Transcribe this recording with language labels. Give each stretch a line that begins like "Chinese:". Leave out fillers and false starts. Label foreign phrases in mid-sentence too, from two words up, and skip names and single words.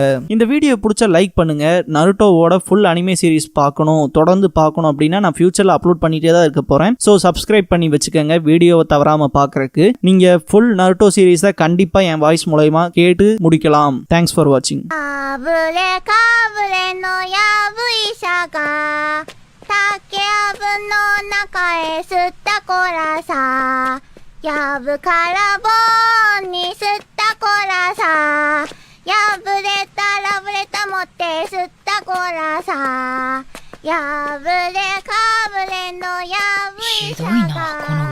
Tamil: இந்த வீடியோ பிடிச்ச லைக் பண்ணுங்க. நருட்டோவோட
English: full anime series
Tamil: பார்க்கணும், தொடர்ந்து பார்க்கணும் அப்படின்னா நான்
English: future-la upload
Tamil: பண்ணிட்டே தான் இருக்க போறேன்.
English: so subscribe
Tamil: பண்ணி வச்சுக்கோங்க வீடியோவை தவறாம பார்க்கறதுக்கு. நீங்க
English: full Naruto series-ai
Tamil: கண்டிப்பா என் வாய்ஸ் மூலமா கேட்டு முடிக்கலாம்.
English: thanks for watching.
Japanese: やぶからぼんに吸ったこらさやぶれたらぶれた持って吸ったこらさやぶれかぶれのやぶいさが